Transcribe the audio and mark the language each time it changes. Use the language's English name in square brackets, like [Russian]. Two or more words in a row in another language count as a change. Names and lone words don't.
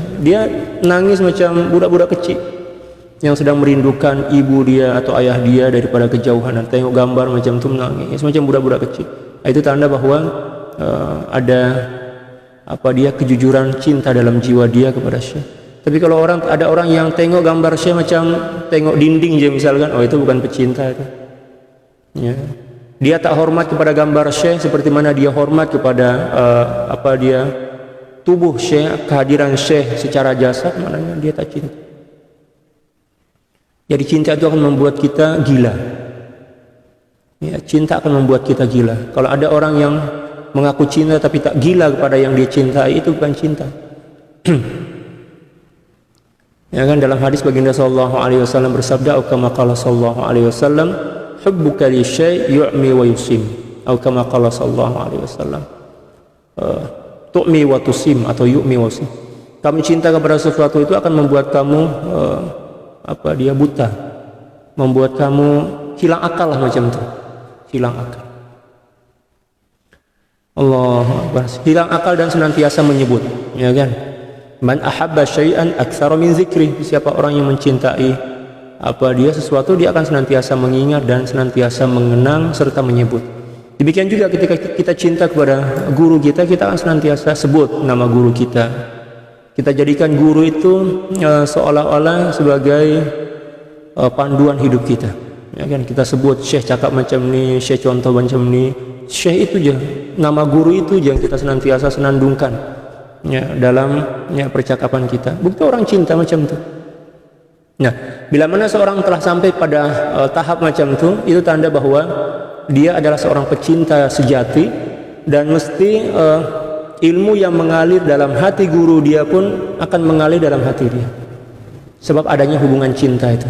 [Malay] Dia nangis macam budak-budak kecil yang sedang merindukan ibu dia atau ayah dia daripada kejauhan, dan tengok gambar macam itu menangis macam budak-budak kecil. Itu tanda bahwa ada kejujuran cinta dalam jiwa dia kepada syekh. Tapi kalau ada orang yang tengok gambar syekh macam tengok dinding je misalkan, itu bukan pecinta itu. Ya. Dia tak hormat kepada gambar syekh seperti mana dia hormat kepada tubuh syekh, kehadiran syekh secara jasad, maknanya dia tak cinta. Jadi cinta itu akan membuat kita gila. Ya, cinta akan membuat kita gila. Kalau ada orang yang mengaku cinta tapi tak gila kepada yang dia cintai, itu bukan cinta. Ya kan, dalam hadis baginda [Arabic] صلى الله عليه وسلم [Malay] bersabda, atau [Arabic] كما قال صلى الله عليه وسلم حبك لشيء يعمي ويصم أو كما قال صلى الله عليه وسلم تعمي وتصم, أو يعمي ويصم. [Malay] Kamu cinta kepada sesuatu itu akan membuat kamu buta, membuat kamu hilang akal lah, macam itu, hilang akal. [Arabic] الله أكبر, [Malay] hilang akal dan senantiasa menyebut, ya kan? [Arabic] من أحب شيئا أكثر من ذكره. [Malay] Siapa orang yang mencintai sesuatu, dia akan senantiasa mengingat dan senantiasa mengenang serta menyebut. Demikian juga ketika kita cinta kepada guru kita, kita akan senantiasa sebut nama guru kita. Kita jadikan guru itu seolah-olah sebagai panduan hidup kita. Ya kan, kita sebut syekh cakap macam ni, syekh contoh macam ni. Syekh itu je, nama guru itu je yang kita senantiasa senandungkan dalam percakapan kita. Bukti orang cinta macam itu. Nah, bila mana seorang telah sampai pada tahap macam itu tanda bahwa dia adalah seorang pecinta sejati, dan mesti ilmu yang mengalir dalam hati guru dia pun akan mengalir dalam hati dia, sebab adanya hubungan cinta itu.